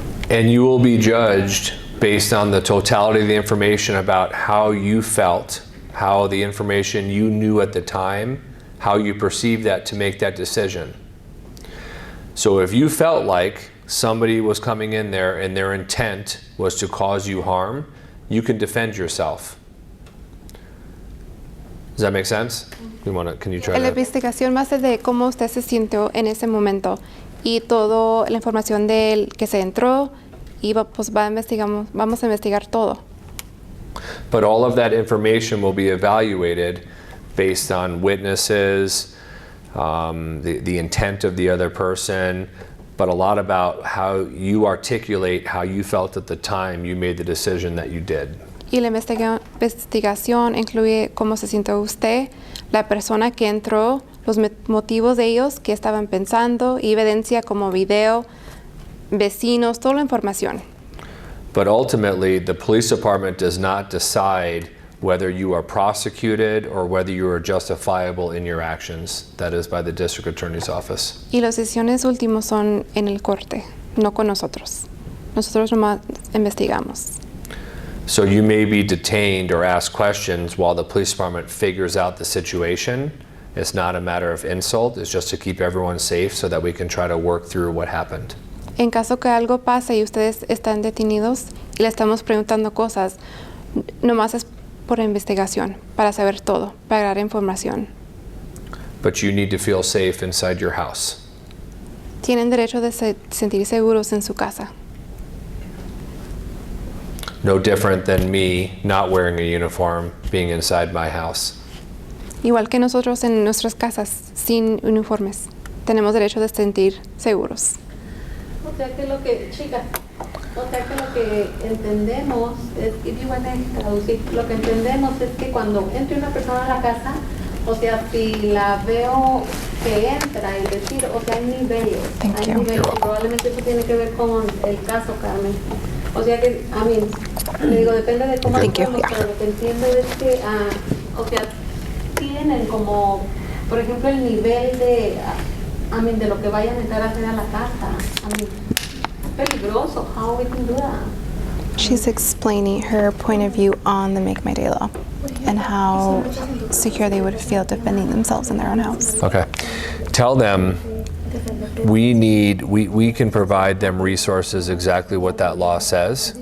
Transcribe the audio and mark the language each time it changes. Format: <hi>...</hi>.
<en>And you will be judged based on the totality of the information about how you felt, how the information you knew at the time, how you perceived that to make that decision. So if you felt like somebody was coming in there and their intent was to cause you harm, you can defend yourself. Does that make sense? Can you try</en> <es>La</es> <en>that?</en> <es>investigación más es de cómo usted se sintió en ese momento y toda la información del que se entró y vamos a investigar todo.</es> <en>But all of that information will be evaluated based on witnesses, the intent of the other person, but a lot about how you articulate how you felt at the time you made the decision that you did.</en> <es>Y la investigación incluye cómo se sintió usted, la persona que entró, los motivos de ellos, qué estaban pensando, y evidencia como video, vecinos, toda la información.</es> <en>But ultimately, the police department does not decide whether you are prosecuted or whether you are justifiable in your actions. That is by the district attorney's office.</en> <es>Y las decisiones últimas son en el corte, no con nosotros. Nosotros nomás investigamos.</es> <en>So you may be detained or asked questions while the police department figures out the situation. It's not a matter of insult, it's just to keep everyone safe so that we can try to work through what happened.</en> <es>En caso que algo pase y ustedes están detenidos y le estamos preguntando cosas, nomás es por investigación, para saber todo, para dar información.</es> <en>But you need to feel safe inside your house.</en> <es>Tienen derecho de sentir seguros en su casa.</es> <en>No different than me not wearing a uniform being inside my house.</en> <es>Igual que nosotros en nuestras casas, sin uniformes, tenemos derecho de sentir seguros. O sea que lo que, chicas, o sea que lo que entendemos es, y digo en traducir, lo que entendemos es que cuando entre una persona a la casa, o sea, si la veo que entra y decir, o sea, hay niveles, probablemente eso tiene que ver con el caso, Carmen. O sea que, a mí, le digo, depende de cómo actuamos, pero lo que entiendo es que, o sea, tienen como, por ejemplo, el nivel de, de lo que vayan a entrar a hacer a la casa. Peligroso.</es> <en>How we can do that? She's explaining her point of view on the Make My Day law and how secure they would feel defending themselves in their own house. Okay. Tell them we can provide them resources exactly what that law says.</en>